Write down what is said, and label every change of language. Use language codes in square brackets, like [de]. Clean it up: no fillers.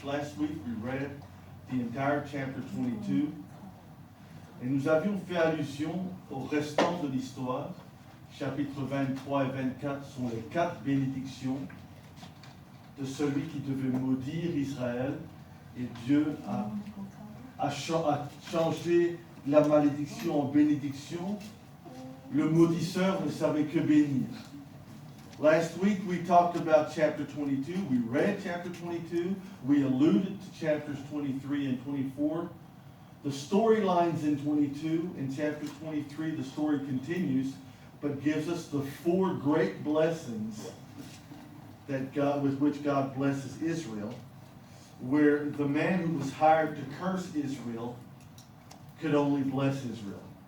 [en] Last week we read the entire chapter 22. [fr] Et nous avions fait allusion au restant de l'histoire. Chapitres 23 et 24 sont les 4 bénédictions de celui qui devait maudire Israël. Et Dieu a changé la malédiction en bénédiction. Le maudisseur ne savait que bénir. [en] Last week we talked about chapter 22. We read chapter 22. We alluded to chapters 23 and 24. The storylines in 22. In chapter 23, the story continues, but gives us the 4 great blessings that with which God blesses Israel, where the man who was hired to curse Israel could only bless Israel.